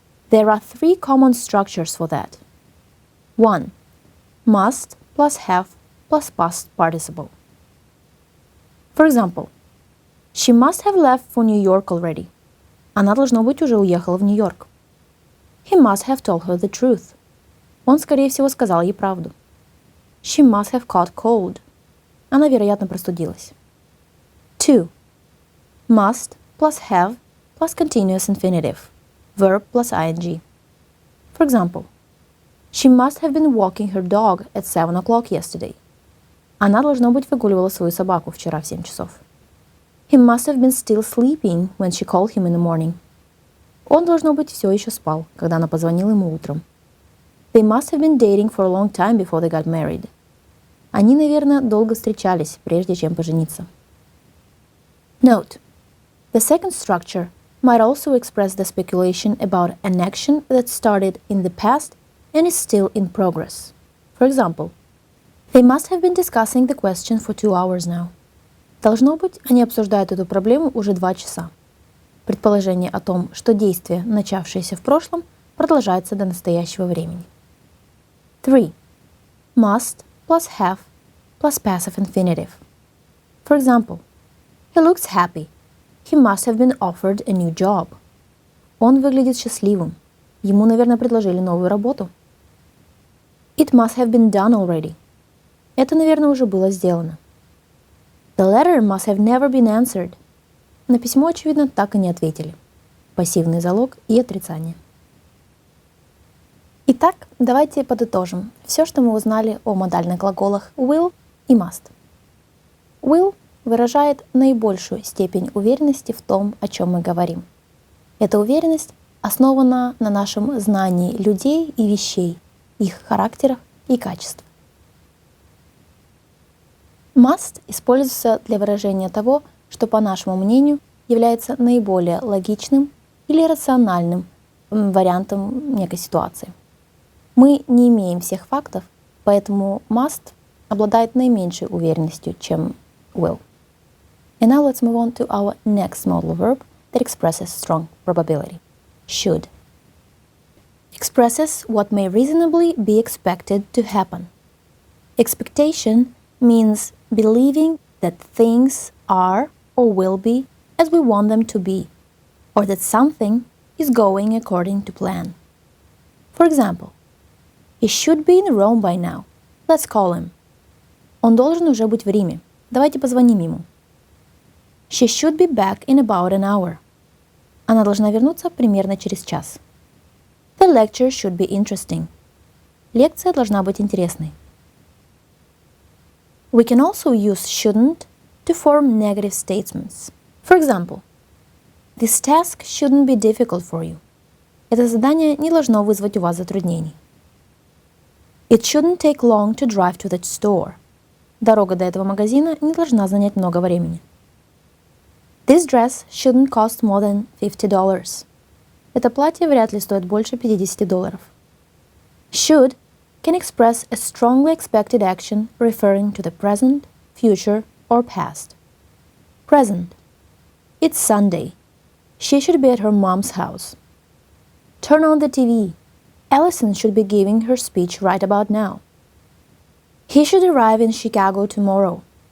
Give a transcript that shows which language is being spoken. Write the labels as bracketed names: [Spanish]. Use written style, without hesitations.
[English] There are three common structures for that. 1. Must plus have plus past participle. For example, she must have left for New York already. [Russian] Она, должно быть, уже уехала в Нью-Йорк. [English] He must have told her the truth. [Russian] Он, скорее всего, сказал ей правду. [English] She must have caught cold. [Russian] Она, вероятно, простудилась. [English] 2. Must plus have plus continuous infinitive. Verb plus ing. For example, she must have been walking her dog at 7 o'clock yesterday. [Russian] Она, должно быть, выгуливала свою собаку вчера в 7 часов. [English] He must have been still sleeping when she called him in the morning. [Russian] Он, должно быть, все еще спал, когда она позвонила ему утром. [English] They must have been dating for a long time before they got married. [Russian] Они, наверное, долго встречались, прежде чем пожениться. [English] Note: the second structure might also express the speculation about an action that started in the past and is still in progress. For example, they must have been discussing the question for 2 hours now. [Russian] Должно быть, они обсуждают эту проблему уже 2 часа. Предположение о том, что действие, начавшееся в прошлом, продолжается до настоящего времени. [English] 3. Must plus have plus passive infinitive. For example, he looks happy. He must have been offered a new job. [Russian] Он выглядит счастливым. Ему, наверное, предложили новую работу. [English] It must have been done already. [Russian] Это, наверное, уже было сделано. [English] The letter must have never been answered. [Russian] На письмо, очевидно, так и не ответили. Пассивный залог и отрицание. Итак, давайте подытожим все, что мы узнали о модальных глаголах will и must. Will выражает наибольшую степень уверенности в том, о чем мы говорим. Эта уверенность основана на нашем знании людей и вещей, их характерах и качествах. Must используется для выражения того, что, по нашему мнению, является наиболее логичным или рациональным вариантом некой ситуации. Мы не имеем всех фактов, поэтому must обладает наименьшей уверенностью, чем will. [English] And now let's move on to our next modal verb that expresses strong probability. Should. Expresses what may reasonably be expected to happen. Expectation means believing that things are or will be as we want them to be, or that something is going according to plan. For example, he should be in Rome by now. Let's call him. [Russian] Он должен уже быть в Риме. Давайте позвоним ему. [English] She should be back in about an hour. [Russian] Она должна вернуться примерно через час. [English] The lecture should be interesting. [Russian] Лекция должна быть интересной. [English] We can also use shouldn't to form negative statements. For example, this task shouldn't be difficult for you. [Russian] Это задание не должно вызвать у вас затруднений. [English] It shouldn't take long to drive to the store. [Russian] Дорога до этого магазина не должна занять много времени. [English] This dress shouldn't cost more than $50. [Russian] Это платье вряд ли стоит больше $50. [English] Should can express a strongly expected action referring to the present, future, or past. Present. It's Sunday. She should be at her mom's house. Turn on the TV. Allison should be giving her speech right about now. He should arrive in Chicago tomorrow.